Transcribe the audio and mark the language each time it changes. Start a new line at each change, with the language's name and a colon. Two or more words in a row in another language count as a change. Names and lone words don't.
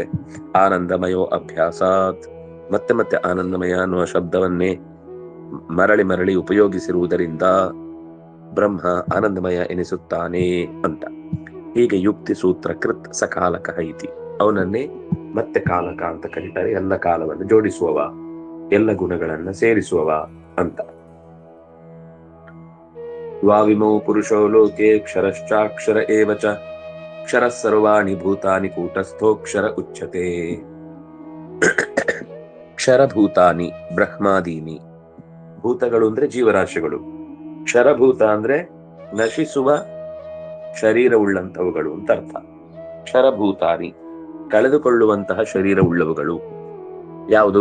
Sanskrit: ಆನಂದಮಯೋ ಅಭ್ಯಾಸಾತ್,
Kannada: ಮತ್ತೆ ಮತ್ತೆ ಆನಂದಮಯ ಅನ್ನುವ ಶಬ್ದವನ್ನೇ ಮರಳಿ ಮರಳಿ ಉಪಯೋಗಿಸಿರುವುದರಿಂದ ಬ್ರಹ್ಮ ಆನಂದಮಯ ಎನಿಸುತ್ತಾನೆ ಅಂತ. ಹೀಗೆ
Sanskrit: ಯುಕ್ತಿ ಸೂತ್ರ ಕೃತ್ ಸಕಾಲಕ ಇತಿ,
Kannada: ಅವನನ್ನೇ ಮತ್ತೆ ಕಾಲಕ ಅಂತ ಕರೀತಾರೆ. ಎಲ್ಲ ಕಾಲವನ್ನು ಜೋಡಿಸುವವ, ಎಲ್ಲ ಗುಣಗಳನ್ನ ಸೇರಿಸುವವ ಅಂತ.
Sanskrit: ದ್ವಾವಿಮೌ ಪುರುಷೋ ಲೋಕೆ ಕ್ಷರಶ್ಚಾಕ್ಷರ ಏವ ಚ ಕ್ಷರ ಸರ್ವಾಣಿ ಭೂತಾನಿ ಕೂಟಸ್ಥೋಕ್ಷರ ಉಚ್ಯತೆ. ಕ್ಷರಭೂತಾನಿ ಬ್ರಹ್ಮಾದೀನಿ,
Kannada: ಭೂತಗಳು ಅಂದ್ರೆ ಜೀವರಾಶಿಗಳು, ಕ್ಷರಭೂತ ಅಂದ್ರೆ ನಶಿಸುವ ಶರೀರವುಳ್ಳಂತವುಗಳು ಅಂತ ಅರ್ಥ. ಕ್ಷರಭೂತಾನಿ ಕಳೆದುಕೊಳ್ಳುವಂತಹ ಶರೀರವುಳ್ಳವುಗಳು ಯಾವುದು?